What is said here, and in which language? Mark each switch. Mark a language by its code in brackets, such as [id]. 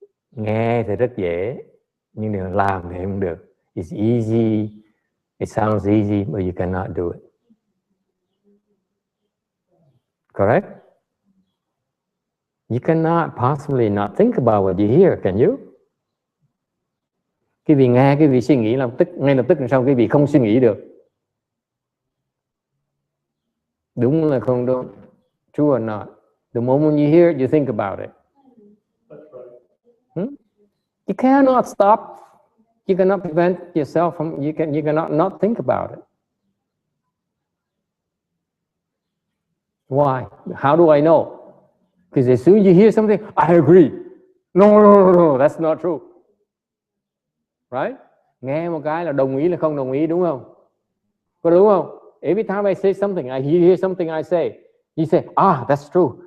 [vi] Nghe thì rất dễ, nhưng điều làm thì không được. [en] It's easy, it sounds easy, but you cannot do it. Correct? You cannot possibly not think about what you hear, can you? [vi] Cái vị nghe, cái vị suy nghĩ ngay lập tức sau cái vị không suy nghĩ được. Đúng là không đúng? [en] True or not? The moment you hear it, you think about it. You cannot stop. You cannot prevent yourself from. You cannot not think about it. Why? How do I know? Because as soon as you hear something, I agree. No, that's not true. Right? [vi] Nghe một cái là đồng ý là không đồng ý, đúng không? Có đúng không? [en] Every time I say something, I hear something I say, you say, that's true.